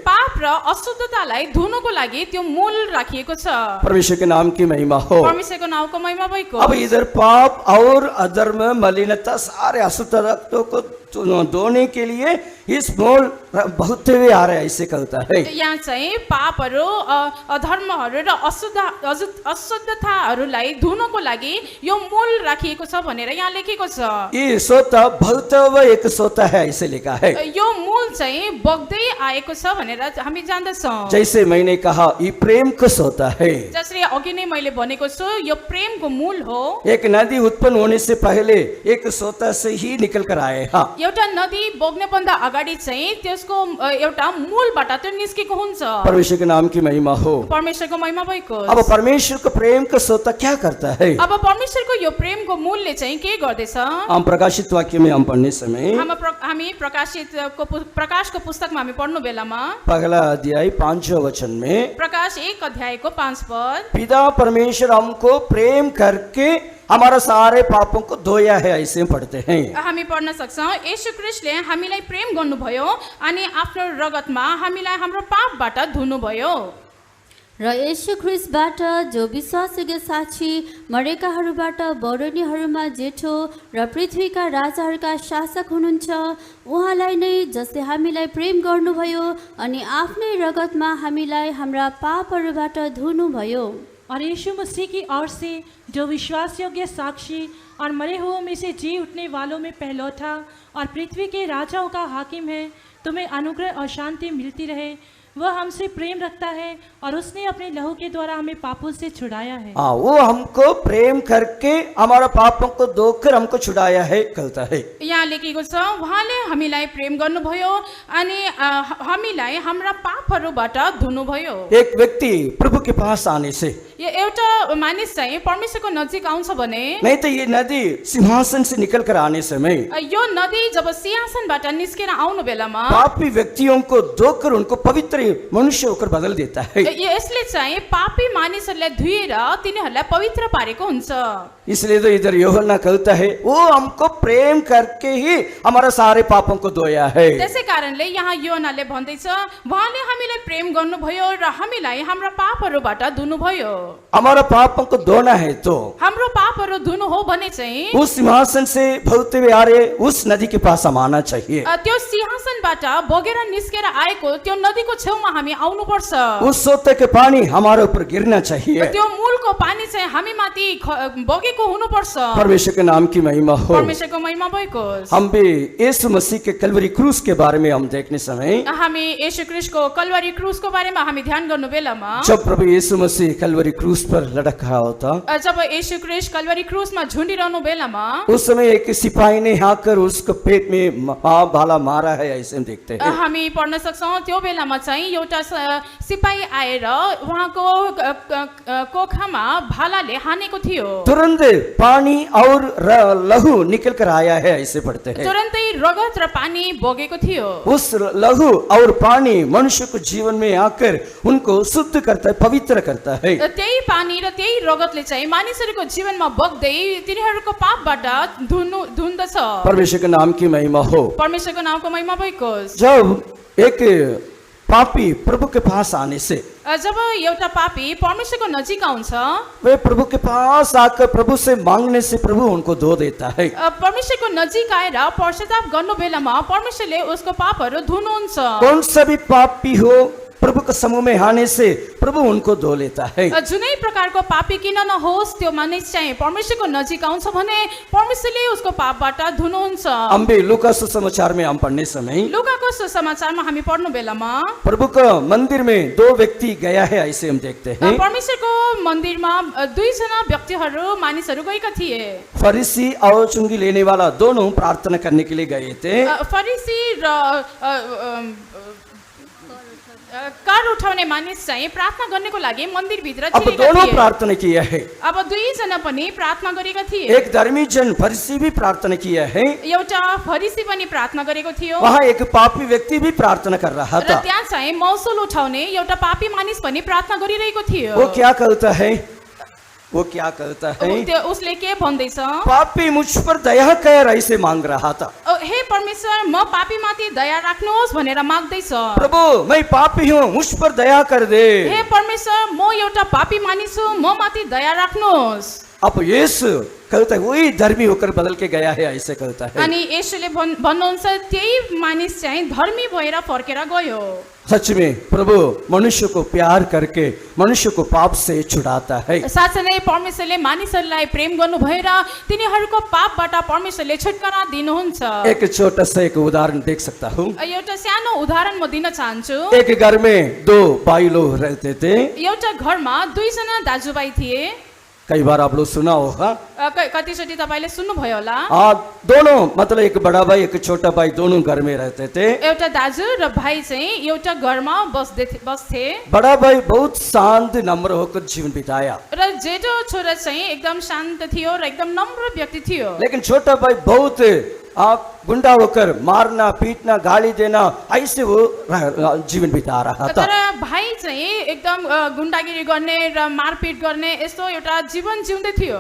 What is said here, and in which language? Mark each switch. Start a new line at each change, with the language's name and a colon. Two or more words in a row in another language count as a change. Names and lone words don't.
Nepali: पाप पाप र अशुद्धतालाई धुनको लागि त्यो मूल राखिएको छ।
Hindi: परमेश्वर के नाम की महिमा हो।
Nepali: परमेश्वरको नाउँको महिमा भएको।
Hindi: अब इधर पाप और अधर्म, मलिनता, सारे अशुद्धत्व को धोने के लिए इस मोल बहुत वे आ रहे ऐसे कहता है।
Nepali: यहाँ चाहिँ पापहरू अधर्महरू र अशुद्धताहरूलाई धुनको लागि यो मूल राखिएको छ भनेर यहाँ लेखेको छ।
Hindi: ये सोता बहुत एक सोता है ऐसे लिखा है।
Nepali: यो मूल चाहिँ बग्दै आएको छ भनेर हामी जान्दछौँ।
Hindi: जैसे मैंने कहा ये प्रेम को सोता है।
Nepali: जसरी अघि नै मैले भनेको छु यो प्रेमको मूल हो।
Hindi: एक नदी उत्पन्न होने से पहले एक सोता से ही निकल कर आए। हाँ,
Nepali: एउटा नदी बग्ने भन्दा अगाडि चाहिँ त्यसको एउटा मूलबाट त्यो निस्केको हुन्छ।
Hindi: परमेश्वर के नाम की महिमा हो।
Nepali: परमेश्वरको महिमा भएको।
Hindi: अब परमेश्वर को प्रेम का सोता क्या करता है?
Nepali: अब परमेश्वरको यो प्रेमको मूलले चाहिँ के गर्दैछ?
Hindi: हम प्रकाशित वाक्य में हम पढ़ने समय
Nepali: हामी प्रकाशको पुस्तकमा हामी पढ्नु बेलामा
Hindi: पहला अध्याय 5वें वचन में
Nepali: प्रकाश 1 अध्यायको 5 पद,
Hindi: पिता परमेश्वर हमको प्रेम करके हमारा सारे पापों को धोया है ऐसे पढ़ते हैं।
Nepali: हामी पढ्न सक्छौँ येशू ख्रीष्टले हामीलाई प्रेम गर्नुभयो अनि आफ्नो रगतमा हामीलाई हाम्रो पापबाट धुनुभयो। र येशू ख्रीष्टबाट जो विश्वासयोग्य साक्षी, मरेकाहरूबाट बौरनीहरूमा जेठो र पृथ्वीका राजाहरूका शासक हुनुहुन्छ, उहाँलाई नै जसले हामीलाई प्रेम गर्नुभयो अनि आफ्नै रगतमा हामीलाई हाम्रा पापहरूबाट धुनुभयो।
Hindi: और यीशु मसीह की ओर से जो विश्वास योग्य साक्षी और मरे हुओं में से जी उठने वालों में पहलौठा और पृथ्वी के राजाओं का हाकिम है, तुम्हें अनुग्रह और शांति मिलती रहे। वह हमसे प्रेम रखता है और उसने अपने लहू के द्वारा हमें पापों से छुड़ाया है। वो हमको प्रेम करके हमारा पापों को धोकर हमको छुड़ाया है कहता है।
Nepali: यहाँ लेखेको छ उहाँले हामीलाई प्रेम गर्नुभयो अनि हामीलाई हाम्रा पापहरूबाट धुनुभयो।
Hindi: एक व्यक्ति प्रभु के पास आने से,
Nepali: यो एउटा मानिस चाहिँ परमेश्वरको नजिक आउँछ भने,
Hindi: नहीं तो ये नदी सिंहासन से निकल कर आने समय
Nepali: यो नदी जब सिंहासनबाट निस्केर आउनु बेलामा
Hindi: पापी व्यक्तियों को धोकर उनको पवित्र मनुष्य होकर बदल देता है।
Nepali: यसले चाहिँ पापी मानिसहरूलाई धुएर तिनीहरूलाई पवित्र पारेको हुन्छ।
Hindi: इसलिए तो इधर यूहन्ना कहता है वो हमको प्रेम करके ही हमारा सारे पापों को धोया है।
Nepali: त्यसै कारणले यहाँ यूहन्नाले भन्दैछ उहाँले हामीलाई प्रेम गर्नुभयो र हामीलाई हाम्रा पापहरूबाट धुनुभयो।
Hindi: हमारा पापों को धोना है तो
Nepali: हाम्रो पापहरू धुनु हो भने चाहिँ
Hindi: उस सिंहासन से भगते हुए आ रहे उस नदी के पास हम आना चाहिए।
Nepali: त्यो सिंहासनबाट बगेर निस्केर आएको त्यो नदीको छेउमा हामी आउनुपर्छ।
Hindi: उस सोते के पानी हमारे ऊपर गिरना चाहिए।
Nepali: त्यो मूलको पानी चाहिँ हामी माथि बगेको हुनुपर्छ।
Hindi: परमेश्वर के नाम की महिमा हो।
Nepali: परमेश्वरको महिमा भएको।
Hindi: हम भी यीशु मसीह के कलवरी क्रूस के बारे में हम देखने समय
Nepali: हामी येशू ख्रीष्टको कलवरी क्रूसको बारेमा हामी ध्यान गर्नु बेलामा
Hindi: जब प्रभु यीशु मसीह कलवरी क्रूस पर लटका होता,
Nepali: जब येशू ख्रीष्ट कलवरी क्रूसमा झुन्डिरहनु बेलामा
Hindi: उस समय एक सिपाही ने आकर उसको पेट में भाला मारा है ऐसे हम देखते हैं।
Nepali: हामी पढ्न सक्छौँ त्यो बेलामा चाहिँ एउटा सिपाही आएर उहाँको कोखामा भालाले हानेको थियो।
Hindi: तुरंत पानी और लहू निकल कर आया है ऐसे पढ़ते हैं।
Nepali: तुरन्तै रगत र पानी बगेको थियो।
Hindi: उस लहू और पानी मनुष्य को जीवन में आकर उनको शुद्ध करता है, पवित्र करता है।
Nepali: त्यही पानी र त्यही रगतले चाहिँ मानिसहरूको जीवनमा बग्दै तिनीहरूको पापबाट धुन्दछ।
Hindi: परमेश्वर के नाम की महिमा हो।
Nepali: परमेश्वरको नामको महिमा भएको।
Hindi: जब एक पापी प्रभु के पास आने से,
Nepali: जब एउटा पापी परमेश्वरको नजिक आउँछ,
Hindi: वे प्रभु के पास आकर प्रभु से मांगने से प्रभु उनको धो देता है।
Nepali: परमेश्वरको नजिक आएर पश्चाताप गर्नु बेलामा परमेश्वरले उसको पापहरू धुनुहुन्छ।
Hindi: कौन सा भी पापी हो प्रभु के समूह में आने से प्रभु उनको धो लेता है।
Nepali: जुनै प्रकारको पापी किन नहोस् त्यो मानिस चाहिँ परमेश्वरको नजिक आउँछ भने परमेश्वरले उसको पापबाट धुनुहुन्छ।
Hindi: हम भी लूका सुसमाचार में हम पढ़ने समय
Nepali: लूकाको सुसमाचारमा हामी पढ्नु बेलामा
Hindi: प्रभु का मंदिर में दो व्यक्ति गया है ऐसे हम देखते हैं।
Nepali: परमेश्वरको मन्दिरमा दुईजना व्यक्तिहरू मानिसहरू गएका थिए।
Hindi: फरीसी और चुंगी लेने वाला दोनों प्रार्थना करने के लिए गए थे।
Nepali: फरीसी र कर उठाउने मानिस चाहिँ प्रार्थना गर्नको लागि मन्दिरभित्र
Hindi: अब दोनों प्रार्थना किया है।
Nepali: अब दुईजना पनि प्रार्थना गरेका थिए।
Hindi: एक धर्मी जन फरीसी भी प्रार्थना किया है।
Nepali: एउटा फरीसी पनि प्रार्थना गरेको थियो।
Hindi: वहाँ एक पापी व्यक्ति भी प्रार्थना कर रहा था।
Nepali: र त्यहाँ चाहिँ महसुल उठाउने एउटा पापी मानिस पनि प्रार्थना गरिरहेको थियो।
Hindi: वो क्या कहता है? वो क्या कहता है?
Nepali: उसले के भन्दैछ?
Hindi: पापी मुझ पर दया कर ऐसे मांग रहा था।
Nepali: हे परमेश्वर म पापीमाथि दया राख्नुहोस् भनेर माग्दैछ।
Hindi: प्रभु मैं पापी हूँ, मुझ पर दया कर दे।
Nepali: हे परमेश्वर म एउटा पापी मानिस हुँ, म माथि दया राख्नुहोस्।
Hindi: अब यीशु कहता है वही धर्मी होकर बदल के गया है, ऐसे कहता है।
Nepali: अनि यसुले भन्नुहुन्छ त्यही मानिस चाहिँ धर्मी भएर फर्केर गयो।
Hindi: सच में प्रभु मनुष्य को प्यार करके मनुष्य को पाप से छुड़ाता है।
Nepali: साँच्चै नै परमेश्वरले मानिसहरूलाई प्रेम गर्नु भएर तिनीहरूको पापबाट परमेश्वरले छुटकारा दिनुहुन्छ।
Hindi: एक छोटा सा एक उदाहरण देख सकता हूँ।
Nepali: एउटा सानो उदाहरण म दिन चाहन्छु।
Hindi: एक घर में दो भाई लोग रहते थे।
Nepali: एउटा घरमा दुईजना दाजुभाइ थिए।
Hindi: कई बार आप लोग सुना होगा।
Nepali: कतिचोटि तपाईँले सुन्नुभयो होला।
Hindi: दोनों मतलब एक बड़ा भाई एक छोटा भाई दोनों घर में रहते थे।
Nepali: एउटा दाजु र भाइ चाहिँ एउटा घरमा बस्थे।
Hindi: बड़ा भाई बहुत शांत नम्र होकर जीवन बिताया
Nepali: र जेठो छोरा चाहिँ एकदम शान्त थियो र एकदम नम्र व्यक्ति थियो।
Hindi: लेकिन छोटा भाई बहुत गुंडा होकर मारना पीटना गाली देना ऐसे वो जीवन बिता रहा था।
Nepali: तर भाइ चाहिँ एकदम गुण्डागिरी गर्ने र मारपिट गर्ने यस्तो एउटा जीवन जिउँदै थियो।